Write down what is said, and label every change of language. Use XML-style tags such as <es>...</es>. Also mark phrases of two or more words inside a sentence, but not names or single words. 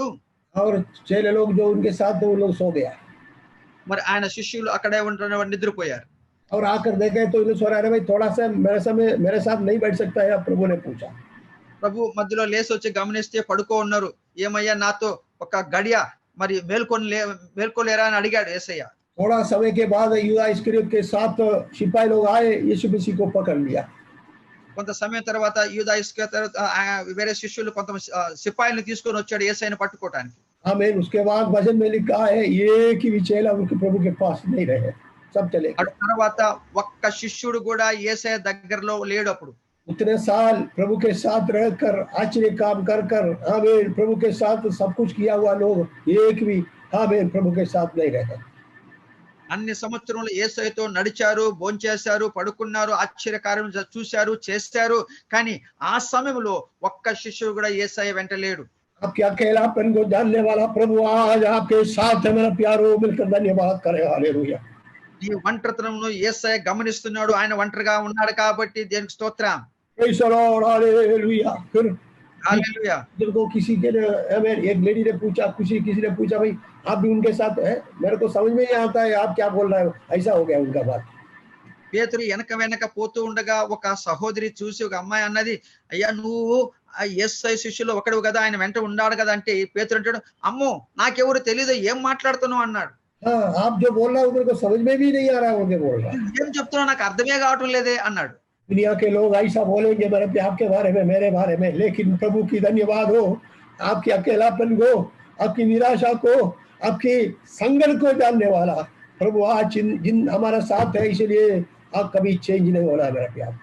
<hi>और चेले लोग जो उनके साथ थे वो लोग सो गया,</hi> <te>మరి ఆయన శిష్యులు అక్కడే ఉంటున్న నిద్రపోయారు.</te> <hi>और आकर देखे तो इन्हें सोरा, अरे भाई थोड़ा सा मेरे साथ नहीं बैठ सकता है? प्रभु ने पूछा.</hi> <te>ప్రభు మధ్యలో లేచి వచ్చి గమనిస్తే పడుకో ఉన్నారు. ఏమయ్యా నాతో ఒక గడియ మరి మేల్కోలేరా అని అడిగాడు యేసయ్య.</te> <hi>थोड़ा समय के बाद यूदा इस्करियोत के 7 सिपाही लोग आए, यीशु मसीह को पकड़ लिया.</hi> <te>కొంత సమయం తర్వాత యూదా ఇస్కరియోతు వేరే శిష్యులు కొంత సిపాయిలను తీసుకొని వచ్చాడు యేసయ్యను పట్టుకోవడానికి.</te> <hi>आमीन. उसके बाद वचन में लिखा है, एक ही चेला उनके प्रभु के पास नहीं रहे, सब चले गए.</hi> <te>తర్వాత ఒక్క శిష్యుడు కూడా యేసయ్య దగ్గరలో లేడు. అప్పుడు</te> <hi>उतने साल प्रभु के साथ रहकर आश्चर्य काम कर कर, आमीन, प्रभु के साथ सब कुछ किया हुआ लोग एक भी आमीन प्रभु के साथ नहीं रहे.</hi> <te>అన్ని సంవత్సరంలో యేసయ్యతో నడిచారు, భోంచేశారు, పడుకున్నారు, ఆశ్చర్యకార్యం చూశారు, చేశారు. కానీ ఆ సమయంలో ఒక్క శిష్యుడు కూడా యేసయ్య వెంట లేడు.</te> <hi>आपके अकेलापन को जानने वाला प्रभु आज आपके साथ है. मेरा प्यारो मिलकर धन्यवाद करें. हालेलुया.</hi> <te>ఈ ఒంటరితనంలో యేసయ్య గమనిస్తున్నాడు. ఆయన ఒంటరిగా ఉన్నాడు కాబట్టి దేవునికి స్తోత్రం.</te> <en>Praise the Lord.</en> <hi>हालेलुया. फिर</hi> <te>హల్లెలూయా.</te> <hi>को किसी के एक लेडी ने पूछा, किसी ने पूछा, भाई आप भी उनके साथ है? मेरे को समझ में नहीं आता है आप क्या बोल रहे हो. ऐसा हो गया उनका बात.</hi> <te>పేతురు వెనక పోతూ ఉండగా ఒక సహోదరి చూసి ఒక అమ్మాయి అన్నది, అయ్యా నువ్వు ఆ యేసయ్య శిష్యులు ఒకడు కదా, ఆయన వెంట ఉన్నాడు కదా అంటే పేతురు అంటాడు, అమ్మో నాకెవరు తెలీదు, ఏం మాట్లాడుతున్నావు అన్నాడు.</te> <hi>हाँ, आप जो बोल रहे हो मेरे को समझ में भी नहीं आ रहा है. उनके बोल रहा</hi> <te>ఏం చెప్తున్నావు నాకు అర్థమే కావటం లేదే అన్నాడు.</te> <hi>दुनिया के लोग ऐसा बोलेंगे मेरे आपके बारे में, मेरे बारे में, लेकिन प्रभु की धन्यवाद हो, आपके अकेलापन को, आपकी निराशा को, आपकी संगत को जानने वाला प्रभु आज जिन हमारा साथ है, इसलिए आप कभी चेंज नहीं होना है मेरा प्यार.</hi>